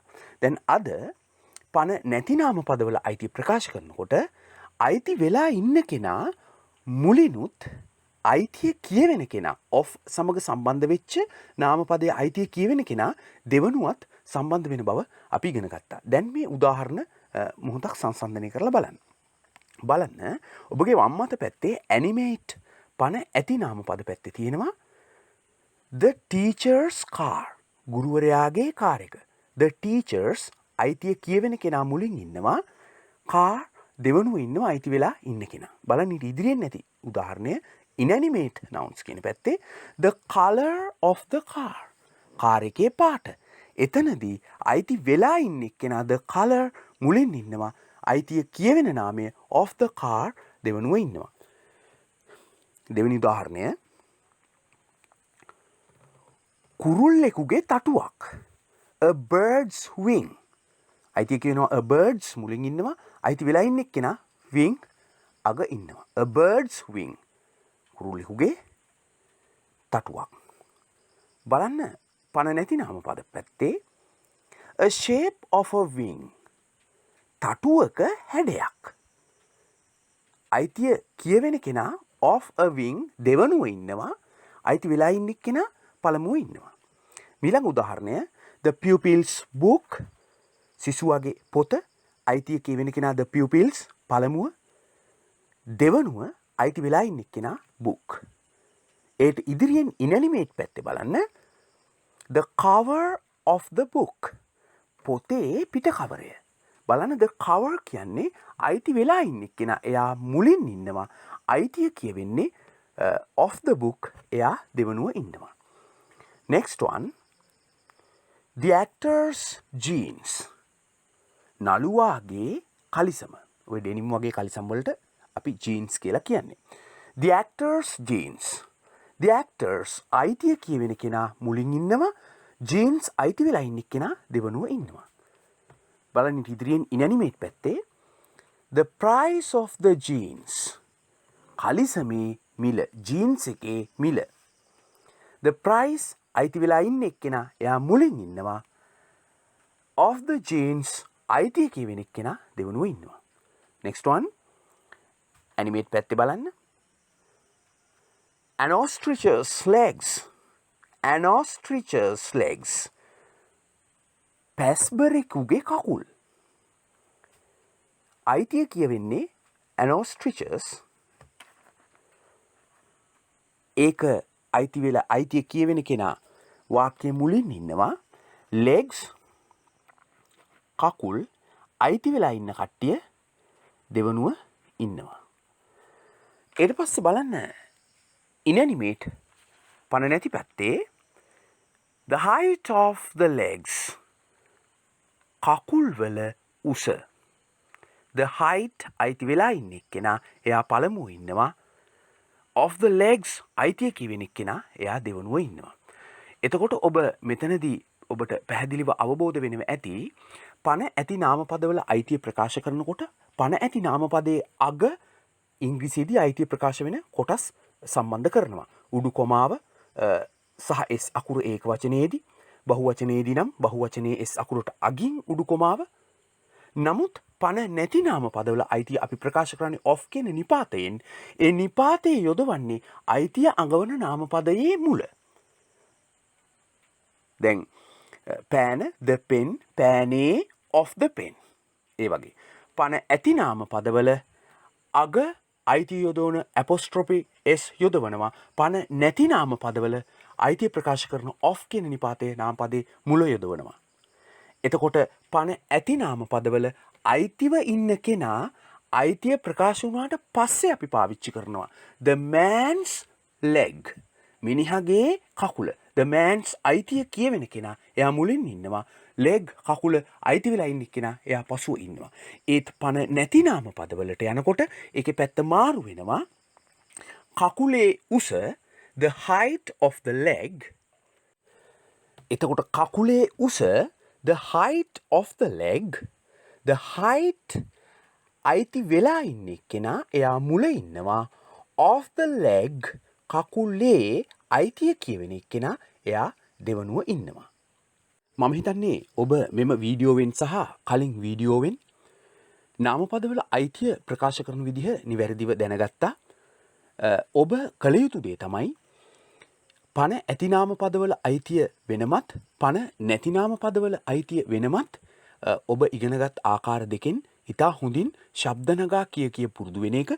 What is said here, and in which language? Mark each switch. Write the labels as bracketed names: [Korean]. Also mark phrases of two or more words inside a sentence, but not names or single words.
[Sinhala] දැන් අද පන නැති නාමපදවල අයිතිය ප්‍රකාශ කරනකොට අයිති වෙලා ඉන්න කෙනා මුලිනුත් අයිතිය කියවෙන කෙනා of සමග සම්බන්ධ වෙච්ච නාමපදයේ අයිතිය කියවෙන කෙනා දෙවනුවත් සම්බන්ධ වෙන බව අපි ඉගෙන ගත්තා. දැන් මේ උදාහරණ මොහොතක් සංසන්දනය කරලා බලන්න. බලන්න ඔබගේ වම් අත පැත්තේ animate පන ඇති නාමපද පැත්තේ තියෙනවා [English] the teacher's car. [Sinhala] ගුරුවරයාගේ කාර් එක. [English] the teachers [Sinhala] අයිතිය කියවෙන කෙනා මුලින් ඉන්නවා. car දෙවනුව ඉන්නවා අයිති වෙලා ඉන්න කෙනා. බලන්න ඉදිරියෙන් නැති උදාහරණය [English] inanimate nouns [Sinhala] කියන පැත්තේ [English] the color of the car. [Sinhala] කාර් එකේ පාට. එතනදී අයිති වෙලා ඉන්න කෙනා [English] the color [Sinhala] මුලින් ඉන්නවා. අයිතිය කියවෙන නාමය [English] of the car [Sinhala] දෙවනුව ඉන්නවා. දෙවෙනි උදාහරණය කුරුල්ලෙකුගේ තටුවක්. [English] a bird's wing. [Sinhala] අයිතිය කියනවා [English] a bird's [Sinhala] මුලින් ඉන්නවා. අයිති වෙලා ඉන්න කෙනා wing අග ඉන්නවා. [English] a bird's wing. [Sinhala] කුරුල්ලෙකුගේ තටුවක්. බලන්න පන නැති නාමපද පැත්තේ [English] a shape of a wing. [Sinhala] තටුවක හැඩයක්. අයිතිය කියවෙන කෙනා [English] of a wing [Sinhala] දෙවනුව ඉන්නවා. අයිති වෙලා ඉන්න කෙනා පළමුව ඉන්නවා. ඊළඟ උදාහරණය [English] the pupils book. [Sinhala] සිසුවගේ පොත. අයිතිය කියවෙන කෙනා [English] the pupils [Sinhala] පළමුව. දෙවනුව අයිති වෙලා ඉන්න කෙනා book. ඒට ඉදිරියෙන් inanimate පැත්තේ බලන්න [English] the cover of the book. [Sinhala] පොතේ පිට කවරය. බලන්න [English] the cover [Sinhala] කියන්නේ අයිති වෙලා ඉන්න කෙනා එයා මුලින් ඉන්නවා. අයිතිය කියවෙන්නේ [English] of the book [Sinhala] එයා දෙවනුව ඉන්නවා. [English] Next one the actor's jeans. [Sinhala] නළුවාගේ කලිසම. ඔය ඩෙනිම් වගේ කලිසම් වලට අපි jeans කියලා කියන්නේ. [English] the actor's jeans. the actors [Sinhala] අයිතිය කියවෙන කෙනා මුලින් ඉන්නවා. ජීන්ස් අයිති වෙලා ඉන්න කෙනා දෙවනුව ඉන්නවා. බලන්න ඉදිරියෙන් ඉනැනිමේට් පැත්තේ [English] the price of the jeans [Sinhala] කලිසමේ මිල ජීන්ස් එකේ මිල. [English] the price [Sinhala] අයිති වෙලා ඉන්න එක්කෙනා එයා මුලින් ඉන්නවා. [English] of the jeans [Sinhala] අයිතිය කියවෙන එක්කෙනා දෙවනුව ඉන්නවා. [English] next one [Sinhala] animate පැත්තේ බලන්න. [English] an ostrich's legs [Sinhala] පැස්බරෙකුගේ කකුල්. අයිතිය කියවෙන්නේ [English] an ostrich's [Sinhala] ඒක අයිති වෙලා අයිතිය කියවෙන කෙනා වාක්‍යයේ මුලින් ඉන්නවා. legs කකුල් අයිති වෙලා ඉන්න කට්ටිය දෙවනුව ඉන්නවා. ඊට පස්සේ බලන්න inanimate පණ නැති පැත්තේ [English] the height of the legs [Sinhala] කකුල් වල උස. [English] the height [Sinhala] අයිති වෙලා ඉන්න එක්කෙනා එයා පළමුව ඉන්නවා. [English] of the legs [Sinhala] අයිතිය කියවෙන එක්කෙනා එයා දෙවනුව ඉන්නවා. එතකොට ඔබ මෙතනදී ඔබට පැහැදිලිව අවබෝධ වෙනව ඇති පණ ඇති නාමපදවල අයිතිය ප්‍රකාශ කරනකොට පණ ඇති නාමපදයේ අග ඉංග්‍රීසියේදී අයිතිය ප්‍රකාශ වෙන කොටස් සම්බන්ධ කරනවා. උඩු කොමාව සහ s අකුර ඒක වචනයේදී බහුවචනයේදී නම් බහුවචනයේ s අකුරට අගින් උඩු කොමාව. නමුත් පණ නැති නාමපදවල අයිතිය අපි ප්‍රකාශ කරන්නේ of කියන නිපාතයෙන්. ඒ නිපාතයේ යොදවන්නේ අයිතිය අඟවන නාමපදයේ මුල. දැන් පෑන [English] the pen [Sinhala] පෑනේ [English] of the pen [Sinhala] ඒ වගේ පණ ඇති නාමපදවල අග අයිතිය යොදවන [English] apostrophe s [Sinhala] යොදවනවා. පණ නැති නාමපදවල අයිතිය ප්‍රකාශ කරන of කියන නිපාතයේ නාමපදයේ මුල යොදවනවා. එතකොට පණ ඇති නාමපදවල අයිතිව ඉන්න කෙනා අයිතිය ප්‍රකාශ වුණාට පස්සේ අපි පාවිච්චි කරනවා [English] the man's leg [Sinhala] මිනිහගේ කකුල. [English] the man's [Sinhala] අයිතිය කියවෙන කෙනා එයා මුලින් ඉන්නවා. leg කකුල අයිති වෙලා ඉන්න කෙනා එයා පසුව ඉන්නවා. ඒත් පණ නැති නාමපදවලට යනකොට ඒකේ පැත්ත මාරු වෙනවා. කකුලේ උස [English] the height of the leg. [Sinhala] එතකොට කකුලේ උස [English] the height of the leg. the height [Sinhala] අයිති වෙලා ඉන්න කෙනා එයා මුල ඉන්නවා. [English] of the leg [Sinhala] කකුලේ අයිතිය කියවෙන කෙනා එයා දෙවනුව ඉන්නවා. මම හිතන්නේ ඔබ මෙම වීඩියෝවෙන් සහ කලින් වීඩියෝවෙන් නාමපදවල අයිතිය ප්‍රකාශ කරන විදිහ නිවැරදිව දැනගත්තා. ඔබ කළ යුතු දේ තමයි පණ ඇති නාමපදවල අයිතිය වෙනමත් පණ නැති නාමපදවල අයිතිය වෙනමත් ඔබ ඉගෙනගත් ආකාර දෙකෙන් ඉතා හොඳින් ශබ්ද නගා කිය පුරුදු වෙන එක.